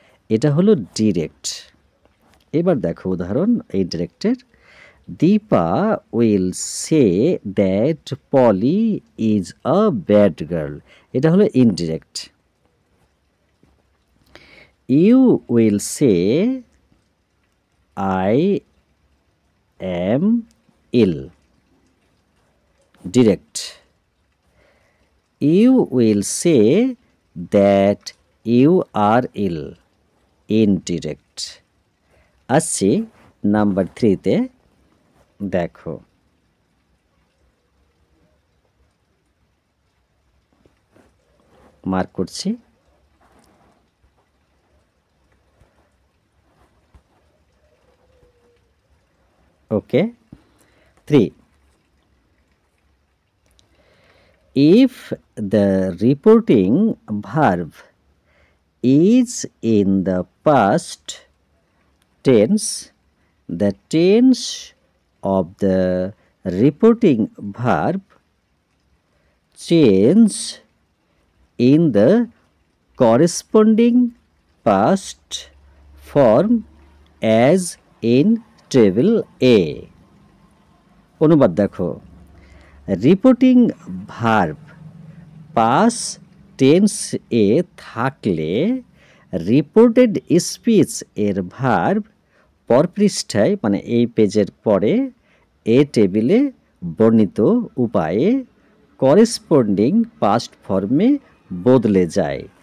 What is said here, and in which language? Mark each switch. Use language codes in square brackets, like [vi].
[bn] এটা হলো ডিরেক্ট। এবার দেখো উদাহরণ এই ডিরেক্টের, [en] Dipa will say that Polly is a bad girl, [bn] এটা হলো indirect. [en] You will say I am ill, direct. You will say that you are ill, indirect. [bn] আসছি নাম্বার 3-তে। দেখো মার্ক করছি। [en] Okay, 3. If the reporting verb is in the past tense, the tense of the reporting verb change in the corresponding past form as in table এ। [bn] অনুবাদ দেখো, reporting verb pass tense এ থাকলে reported speech এর verb পরপৃষ্ঠায়, মানে এই পেজের পরে এ টেবিলে বর্ণিত উপায়ে করেসপন্ডিং পাস্ট ফর্মে বদলে যায়।